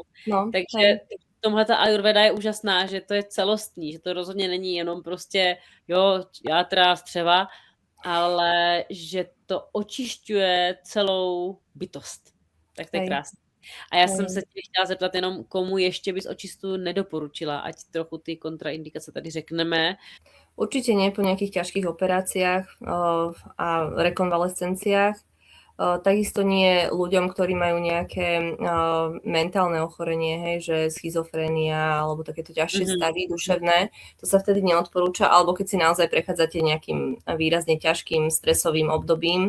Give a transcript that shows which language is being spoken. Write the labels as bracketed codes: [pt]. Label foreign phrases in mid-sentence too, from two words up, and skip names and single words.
[cs] Takže tomhle ta ayurveda je úžasná, že to je celostní, že to rozhodně není jenom prostě, jo, játra, střeva, ale že to očišťuje celou bytost. Tak to je krásné. A já jsem se tě chtěla zeptat jenom, komu ještě bys očistu nedoporučila, ať trochu ty kontraindikace tady řekneme. [sk] Určite nie po nejakých ťažkých operáciách a rekonvalescenciách. Takisto nie ľuďom, ktorí majú nejaké mentálne ochorenie, hej, že schizofrénia alebo takéto ťažšie stavy duševné, to sa vtedy neodporúča, alebo keď si naozaj prechádzate nejakým výrazne ťažkým stresovým obdobím.